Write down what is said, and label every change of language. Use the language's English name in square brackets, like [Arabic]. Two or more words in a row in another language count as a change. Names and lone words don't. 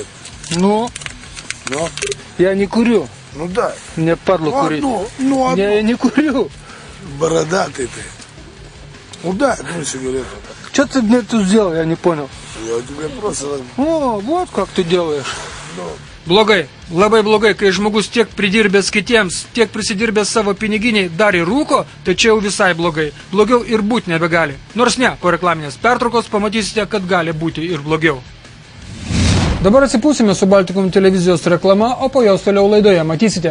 [Russian] Ну, Ну, я не курю. ну да. Мне падло Ну курить. одну. Ну одну. Я не курю. Бородатый ты. Ну дай одну сигарету. Что ты мне тут сделал, я не понял. Я тебе просто... О, вот как ты делаешь. [Lithuanian] Blogai, labai blogai, kai žmogus tiek pridirbęs kitiems, tiek prisidirbęs savo piniginiai dar ir rūko, tai čia jau visai blogai. Blogiau ir būti nebegali. Nors ne, po reklaminės pertraukos pamatysite, kad gali būti ir blogiau. Dabar atsipūsime su Baltikum televizijos reklama, o po jos toliau laidoje matysite.